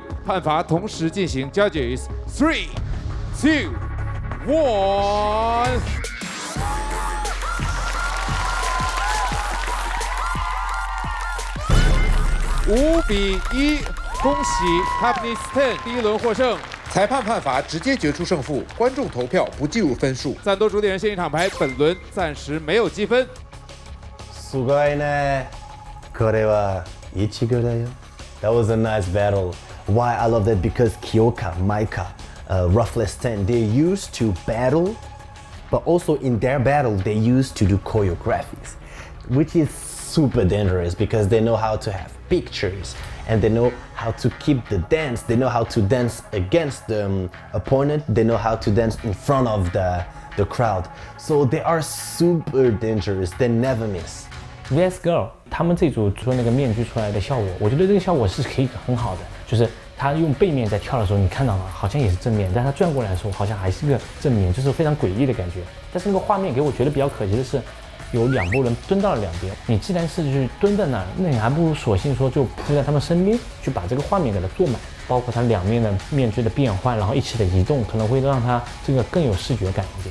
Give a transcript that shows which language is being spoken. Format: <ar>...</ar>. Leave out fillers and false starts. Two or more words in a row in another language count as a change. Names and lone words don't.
<zh>判罚同时进行 ，Judges 3、2、1。5-1，恭喜 Toughness 10第1轮获胜。裁判判罚直接决出胜负，观众投票不计入分数。赞多主点人现场牌本轮暂时没有积分。</zh> <ja>すごいね。これは1秒だよ。</ja> <en>That was a nice battle. Why I love that because Kyoka, Maika, Roughless 10, they used to battle, but also in their battle they used to do choreographies, which is super dangerous because they know how to have pictures and they know how to keep the dance. They know how to dance against the opponent. They know how to dance in front of the crowd. So they are super dangerous. They never miss.</en> <zh>VS Girl 他们这组除了那个面具出来的效果，我觉得这个效果是可以很好的，就是他用背面在跳的时候，你看到了好像也是正面，但他转过来的时候好像还是个正面，就是非常诡异的感觉。但是那个画面给我觉得比较可惜的是，有2拨人蹲到了2边，你既然是去蹲在那儿，那你还不如索性说就扑在他们身边，去把这个画面给它做满，包括它2面的面具的变换，然后一起的移动，可能会让它这个更有视觉感一点。</zh>